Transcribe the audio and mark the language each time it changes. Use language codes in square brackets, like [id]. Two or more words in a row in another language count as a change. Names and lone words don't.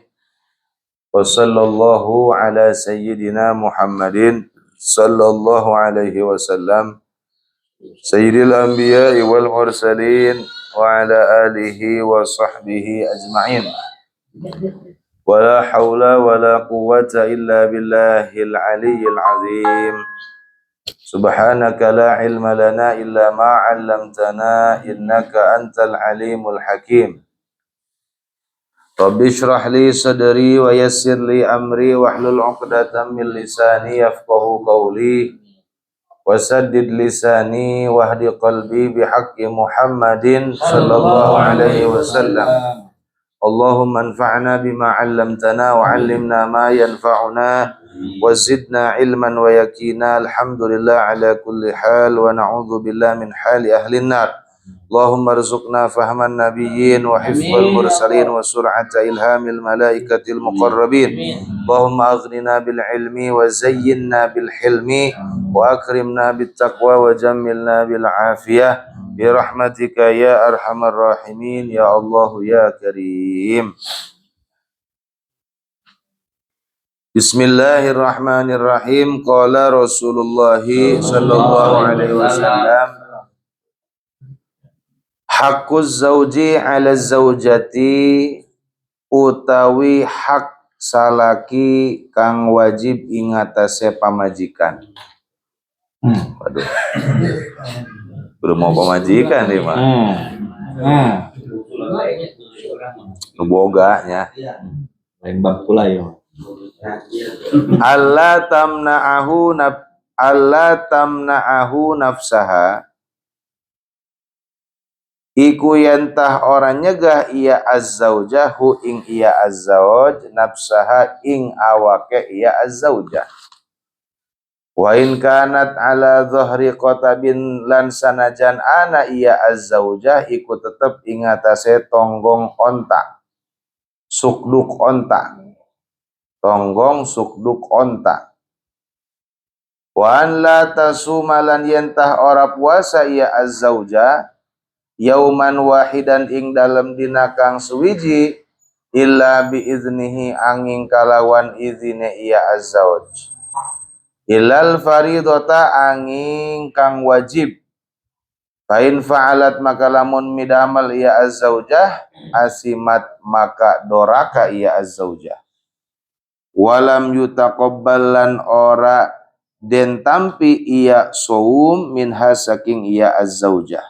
[ar] وصلى الله على سيدنا محمد صلى الله عليه وسلم سيد الأنبياء والمرسلين وعلى آله وصحبه أجمعين. ولا حول ولا قوة إلا بالله العلي العظيم. سبحانك لا علم لنا إلا ما علمتنا إنك أنت العليم الحكيم. رب اشرح لي صدري ويسر لي أمري واحلل عقدة من لساني يفقهوا قولي وسدد لساني واهد قلبي بحق محمد صلى الله عليه وسلم. اللهم انفعنا بما علمتنا وعلمنا ما ينفعنا وزدنا علما ويقينا. الحمد لله على كل حال ونعوذ بالله من حال أهل النار. اللهم ارزقنا فهم النبيين وحفظ المرسلين وسرعة إلهام الملائكة المقربين. اللهم أغننا بالعلم وزينا بالحلم وأكرمنا بالتقوى وجملنا بالعافية برحمتك يا أرحم الراحمين يا الله يا كريم. Bismillahirrahmanirrahim. قال رسول الله صلى الله عليه وسلم حق الزوج على الزوجة, [jv] utawi hak salaki kang wajib ing atase pamajikan. Waduh. [id] Belum mau pamajikan nih, Pak. [su] Nu boganya. [id] Lain bab pula ya. [ar] الله تمنعه نفسها, [jv] iku yentah orang nyegah iya azzaujahu ing iya azzauj, nafsaha ing awake iya azzaujah. [ar] وإن كانت على ظهر قتب, [jv] lan sanajan ana iya azzaujah iku tetep ing atase tonggong onta, sukduk onta, tonggong sukduk onta. [ar] وأن لا تصوم [jv] yentah ora puasa iya azzauja [ar] يوما واحدا [jv] ing dalem dina kang suwiji, [ar] إلا بإذنه [jv] angin kalawan izine iya azzauj, [ar] إلا الفريضة [jv] angin kang wajib. [ar] فإن فعلت [jv] maka lamun midamal iya azzaujah, asimat maka doraka iya azzaujah. [ar] ولم يتقبل [jv] ora den tampi iya [ar] صوم منها [jv] saking iya azzaujah.